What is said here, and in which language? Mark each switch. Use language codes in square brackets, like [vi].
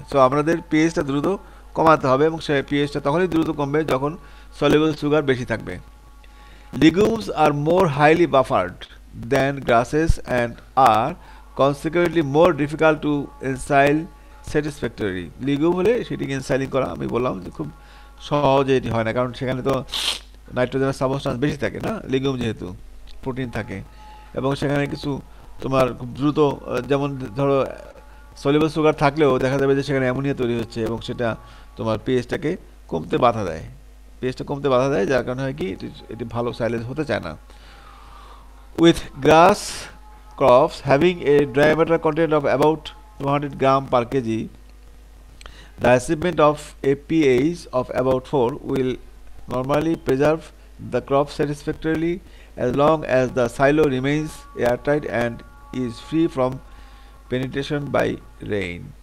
[bn] So আমাদের পিএইচটা দ্রুত কমাতে হবে এবং সেই পিএইচটা তখনই দ্রুত কমবে যখন সলিউবল সুগার বেশি থাকবে। [en] Legumes are more highly buffered than grasses and are consequently more difficult to ensil satisfactorily. [bn] লিগুম হলে সেটিকে এনসাইলিং করা আমি বললাম যে খুব সহজে এটি হয় না, কারণ সেখানে তো নাইট্রোজেনের সাবস্টেন্স বেশি থাকে না, লিগুম যেহেতু প্রোটিন থাকে, এবং সেখানে কিছু তোমার খুব দ্রুত যেমন ধরো সলিউবল সুগার থাকলেও দেখা যাবে যে সেখানে অ্যামোনিয়া তৈরি হচ্ছে এবং সেটা তোমার পিএইচটাকে কমতে বাধা দেয়। পিএইচটা কমতে বাধা দেয়, যার কারণে হয় কি এটি ভালো সাইলেজ হতে চায় না। [en] With grass crops having a dry matter content of about 200 gram per kg, the achievement of a pH of about 4 will normally preserve the crop satisfactorily as long as the silo remains airtight and is free from penetration by rain.